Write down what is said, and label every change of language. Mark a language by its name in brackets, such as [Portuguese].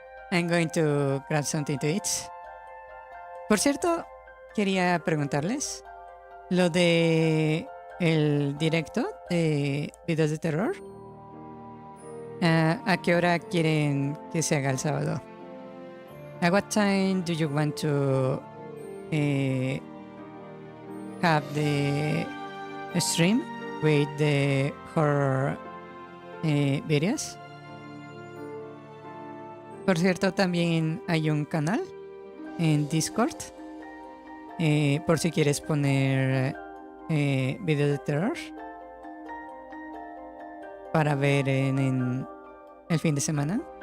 [English] I'm going to grab something to eat. [Spanish] Por cierto, quería preguntarles lo de el directo de videos de terror. ¿A qué hora quieren que se haga el sábado? [English] At what time do you want to have the stream with the horror videos? [Spanish] Por cierto, también hay un canal en Discord por si quieres poner videos de terror para ver en el fin de semana.